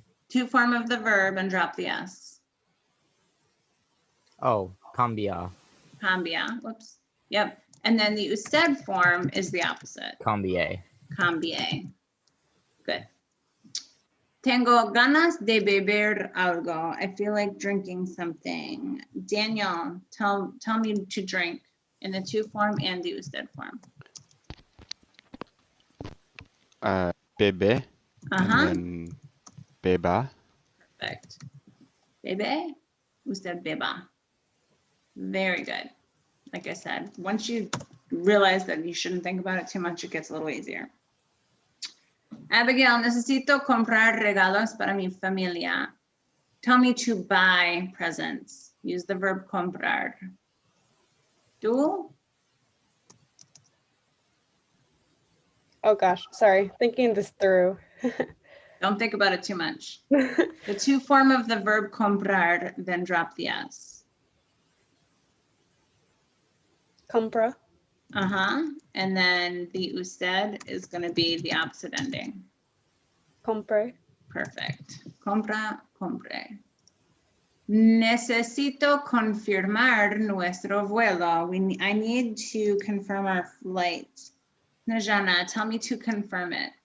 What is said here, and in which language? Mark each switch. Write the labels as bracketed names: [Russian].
[English] To form of the verb and drop the s. [Spanish] Oh, cambia. [English] Cambia. Whoops. Yep. And then the usted form is the opposite. [Spanish] Cambier. Cambié. Good. Tengo ganas de beber algo. [English] I feel like drinking something. Daniel, tell me to drink in the to form and the usted form. [Spanish] Bebe, [English] Uh-huh. and then beba. Perfect. [Spanish] Bebe, usted beba. [English] Very good. Like I said, once you realize that you shouldn't think about it too much, it gets a little easier. [Spanish] Abigail, necesito comprar regalos para mi familia. [English] Tell me to buy presents. Use the verb comprar. ¿Tú? Oh gosh, sorry. Thinking this through. Don't think about it too much. The to form of the verb comprar, then drop the s. [Spanish] Compra. [English] Uh-huh. And then the usted is going to be the opposite ending. [Spanish] Compre. [English] Perfect. [Spanish] Compra, compre. Necesito confirmar nuestro vuelo. [English] I need to confirm our flight. Najana, tell me to confirm it.